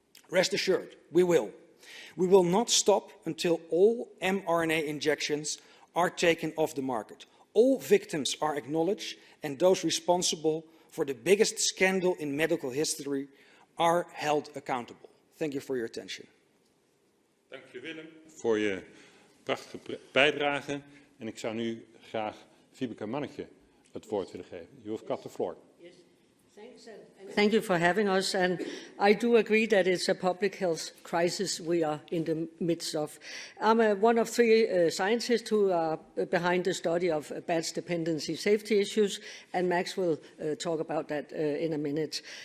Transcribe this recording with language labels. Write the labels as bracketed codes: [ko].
[en] Rest assured, we will. We will not stop until all mRNA injections are taken off the market. All victims are acknowledged and those responsible for the biggest scandal in medical history are held accountable. Thank you for your attention. [nl] Dank je Willem voor je prachtige bijdrage. En ik zou nu graag Vibeke Manniche het woord willen geven. [en] You have got the floor. Yes, thanks. And thank you for having us. And I do agree that it's a public health crisis we are in the midst of. I'm one of three scientists who are behind the study of batch dependency safety issues, and Max will talk about that in a minute.